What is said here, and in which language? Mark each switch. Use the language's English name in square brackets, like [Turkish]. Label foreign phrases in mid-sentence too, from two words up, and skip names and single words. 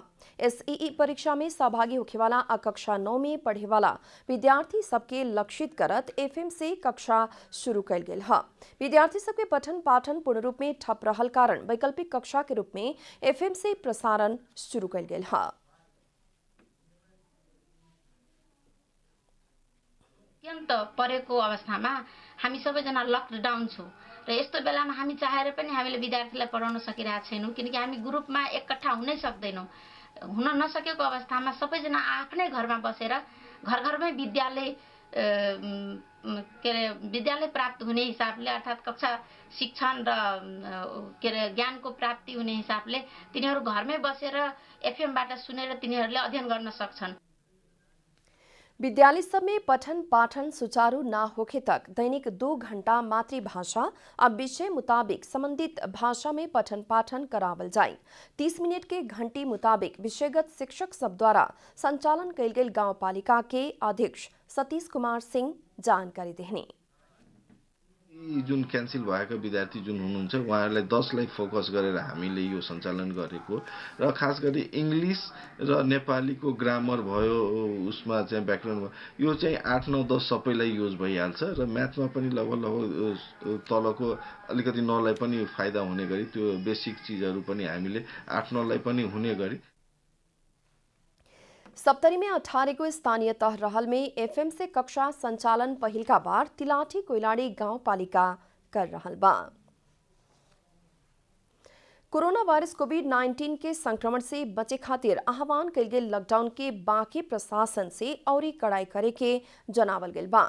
[Bhojpuri] SEE परीक्षा में सहभागी होखेवाला आ कक्षा 9 में पढ़े वाला विद्यार्थी सबके लक्षित करत FM से कक्षा शुरू कैल गेल है। विद्यार्थी सबके पठन पाठन पूर्ण रूप में ठप रहल कारण वैकल्पिक कक्षा के रूप में FM से प्रसारण शुरू कैल गेल है। [Nepali] अत्यन्त परेको अवस्थामा हामी सबैजना लकडाउन छौं र यस्तो बेलामा हामी चाहेर पनि हामीले विद्यार्थीलाई पढाउन सकिरहेका छैनौं किनकि हामी ग्रुपमा एकट्ठा हुनै सक्दैनौं। हुन नसकेको अवस्थामा सबैजना आफ्नै घरमा बसेर घरघरमै विद्यालय प्राप्त हुने हिसाबले अर्थात् कक्षा शिक्षण र ज्ञानको प्राप्ति हुने हिसाबले तिनीहरू घरमै बसेर एफएमबाट सुनेर तिनीहरूले अध्ययन गर्न सक्छन्। [Bhojpuri] विद्यालय सब में पठन पाठन सुचारू ना होखे तक दैनिक 2 घंटा मातृभाषा अब विषय मुताबिक संबंधित भाषा में पठन पाठन करावल जाए। 30 मिनट के घंटी मुताबिक विषयगत शिक्षक सब द्वारा संचालन कैल गेल गांवपालिका के अध्यक्ष सतीश कुमार सिंह जानकारी देहनी। [Nepali] जुन क्यान्सल भएका विद्यार्थी जुन हुनुहुन्छ उहाँहरूलाई 10 लाई फोकस गरेर हामीले यो सञ्चालन गरेको र खास गरी इंग्लिश र नेपालीको ग्रामर भयो उसमा चाहिँ व्याकरण भयो यो चाहिँ 8 9 10 सबैलाई युज भइहाल्छ र म्याथमा पनि लगभग तलको अलिकति 9 लाई पनि फाइदा हुने गरी त्यो बेसिक चीजहरू पनि हामीले 8 9 लाई पनि हुने गरी। [Bhojpuri] सप्तरी में 18 को स्थानीय तह रहल में FM से कक्षा संचालन पहिल का बार तिलाठी कोइलाड़ी गांव पालिका कर रहल बा। कोरोना वायरस कोविड-19 के संक्रमण से बचे खातिर आह्वान कैल गेल लॉकडाउन के बाकी प्रशासन से औरी कड़ाई करे के जनावल गेल बा।